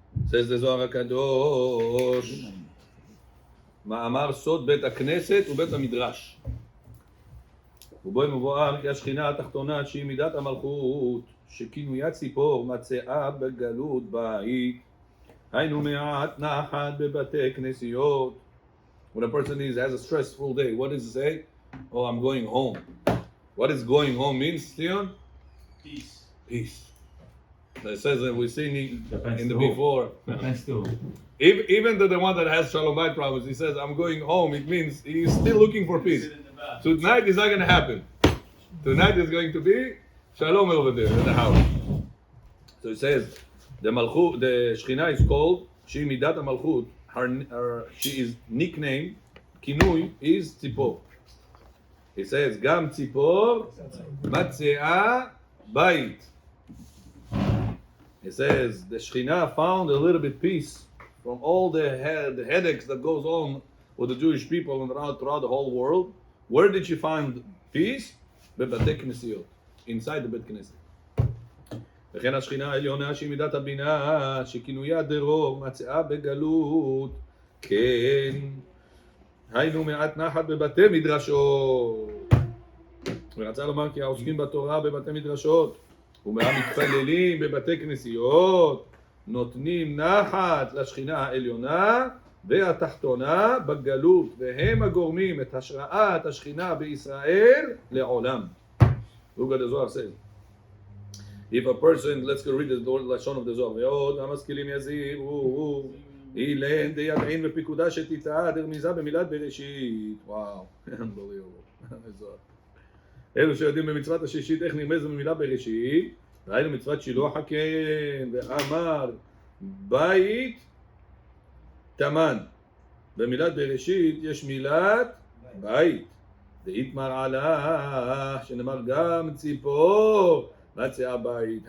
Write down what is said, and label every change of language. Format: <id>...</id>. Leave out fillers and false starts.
<en>Says the Zohar HaKadosh,</en> <he>מאמר סוד בית הכנסת ובית המדרש. ובו מבואר כי השכינה התחתונה שהיא מידת המלכות, שכינויה ציפור מצאה בגלות בית, היינו מעט נחת בבתי כנסיות.</he> <en>When a person has a stressful day, what does he say? Oh, I'm going home. What does going home means, Leon? Peace. Peace. It says that we've seen in the before. Even the one that has Shalom Bayit problems, he says, I'm going home. It means he's still looking for peace. So tonight is not going to happen. Tonight is going to be Shalom over there in the house. So it says, the Malchut, the Shekhinah is called, she Midat HaMalchut, she is nicknamed, Kinui is Tzipor. It says, Gam Tzipor, Matze'a Bayit. It says, the Shekhinah found a little bit peace from all the headaches that goes on with the Jewish people and throughout the whole world. Where did she find peace?</en> <he>בבתי כנסיות,</he> <en>inside the</en> <he>בית כנסת. וכן השכינה העליונה שהיא מידת הבינה, שכינויה דרור, מצאה בגלות, כן, היינו מעט נחת בבתי מדרשות. ורצה לומר כי העוסקים בתורה בבתי מדרשות, ומהמתפללים בבתי כנסיות, נותנים נחת לשכינה העליונה והתחתונה בגלות, והם הגורמים את השראת השכינה בישראל לעולם.</he> <en>Look at the Zohar says. If a person, let's go read the לשון of the Zohar,</en> <arc>ועוד המשכילים יזהירו, אילן דידעין בפיקודה שתיטע דרמיזה במילת בראשית.</arc> <en>וואו, unbelievable.</en> <he>אלו שיודעים במצוות השישית איך נרמז במילה בראשית, ראינו מצוות שילוח הקן, ואמר בית תמן. במילת בראשית יש מילת בית. דאיתמר עלה, שנאמר גם ציפור מצאה בית.</he>